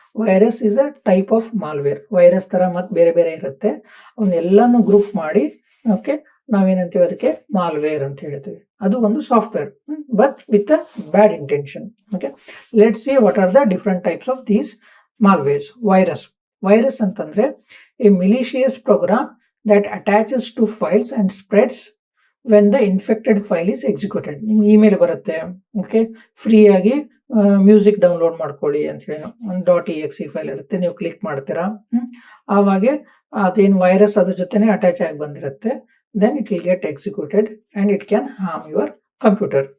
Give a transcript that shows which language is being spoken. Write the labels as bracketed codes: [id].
[en] Virus is a type of malware. [kn] Virus ತರ ಮತ್ತೆ ಬೇರೆ ಬೇರೆ ಇರುತ್ತೆ, ಅವನ್ನೆಲ್ಲಾನು ಗ್ರೂಪ್ ಮಾಡಿ ಓಕೆ ನಾವೇನಂತೀವಿ ಅದಕ್ಕೆ ಮಾಲ್ವೇರ್ ಅಂತ ಹೇಳ್ತೀವಿ. ಅದು ಒಂದು software, [en] But with a bad intention. Okay, let's see what are the different types of these malwares. Virus ಅಂತಂದ್ರೆ a malicious program that attaches to files and spreads when the infected file is executed. [kn] ನಿಮ್ಗೆ email ಬರುತ್ತೆ, okay, free ಆಗಿ music download ಮಾಡ್ಕೊಳ್ಳಿ ಅಂತ ಹೇಳಿ ಒಂದು .exe file ಇರುತ್ತೆ, ನೀವು ಕ್ಲಿಕ್ ಮಾಡ್ತೀರಾ, ಆವಾಗ ಅದೇನು ವೈರಸ್ ಅದ್ರ ಜೊತೆನೆ ಅಟ್ಯಾಚ್ ಆಗಿ ಬಂದಿರುತ್ತೆ. [en] Then it will get executed and it can harm your computer.